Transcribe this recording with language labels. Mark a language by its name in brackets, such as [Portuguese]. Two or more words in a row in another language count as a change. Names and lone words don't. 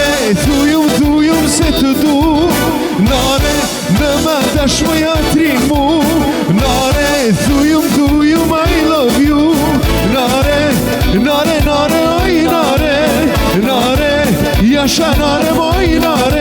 [Albanian] Thujum se të du Nare, në më dash më jatrimu Nare, thujum [English] I love you [Albanian] Nare, nare, nare, oj nare Nare, jasha nare, moj nare